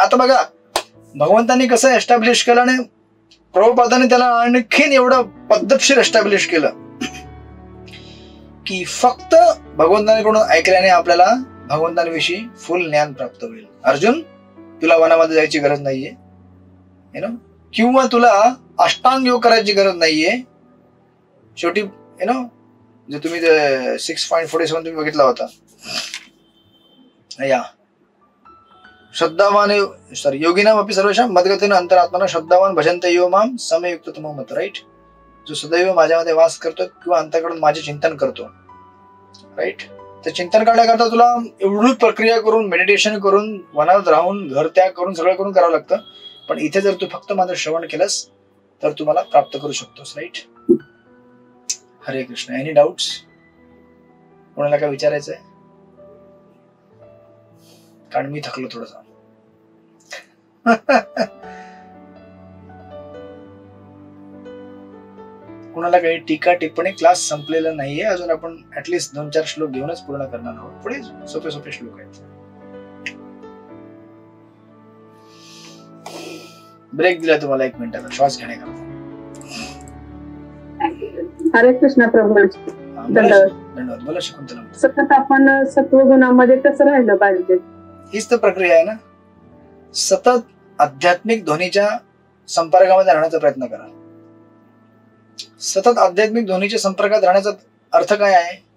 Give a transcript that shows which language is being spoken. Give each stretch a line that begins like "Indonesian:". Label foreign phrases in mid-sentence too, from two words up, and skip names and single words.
Marathi: आता बघा भगवंतांनी कसं एस्टॅब्लिश केलं आणि प्रभुपादाने त्याला आणखीन एवढं पद्धतशीर एस्टॅब्लिश केलं की फक्त भगवंतांकडून ऐकल्याने आपल्याला भगवंतांविषयी फुल ज्ञान प्राप्त होईल. अर्जुन, तुला वनामध्ये जायची गरज नाहीये, किंवा तुला अष्टांग योग करायची गरज नाहीये. शेवटी जे तुम्ही 6.47 तुम्ही बघितला होता,
Sanskrit: या श्रद्धावान योगिनाम अपि सर्वेषां मद्गतेन अंतरात्मना श्रद्धावान भजन्ते यो माम समयुक्त तमो मत, राईट.
Marathi: जो सदैव माझ्यामध्ये वास करतो किंवा अंतःकडून माझे चिंतन करतो, राईट. तर चिंतन करण्याकरता तुला एवढी प्रक्रिया करून, मेडिटेशन करून, वनात राहून, घर त्याग करून, सगळं करून करावं लागतं. पण इथे जर तू फक्त माझं श्रवण केलंस तर तुम्हाला प्राप्त करू शकतोस, राईट.
Sanskrit: हरे कृष्ण.
English: any doubts?
Marathi: कोणाला काय विचारायचंय? कारण मी थकलो थोडस. कुणाला काही टीका टिप्पणी? क्लास संपलेला नाहीये अजून, आपण ऍटलिस्ट 2-4 श्लोक घेऊनच पूर्ण करणार आहोत. पुढे सोपे सोपे श्लोक आहेत. ब्रेक दिला तुम्हाला 1 मिनिटाचा श्वास घेण्याकरता.
Sanskrit: हरे कृष्ण
Marathi: प्रभू. धन्यवाद. बोला शकुंतला. सतत आपण सत्वगुणामध्ये कसं राहिलं पाहिजे? हीच तर प्रक्रिया आहे ना. सतत आध्यात्मिक ध्वनीच्या संपर्कामध्ये राहण्याचा प्रयत्न करा. सतत आध्यात्मिक ध्वनीच्या संपर्कात राहण्याचा अर्थ काय आहे?